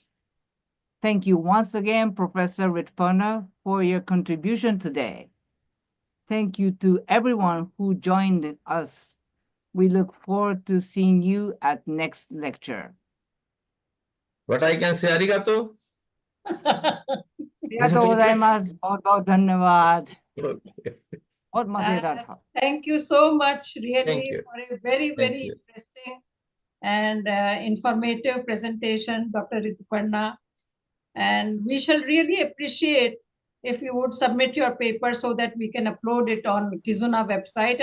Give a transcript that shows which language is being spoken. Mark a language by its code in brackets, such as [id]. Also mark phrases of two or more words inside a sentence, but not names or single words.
[en] Thank you once again, Professor Rituparna, for your contribution today. Thank you to everyone who joined us. We look forward to seeing you at next lecture. What I can say, arigato. [ja] ありがとうございます。 [hi] बहुत बहुत धन्यवाद। बहुत मजेदार था। [en] Thank you so much, Thank really, you. for a very, Thank very you. interesting and informative presentation, Dr. Rituparna. And we shall really appreciate if you would submit your paper so that we can upload it on Kizuna website.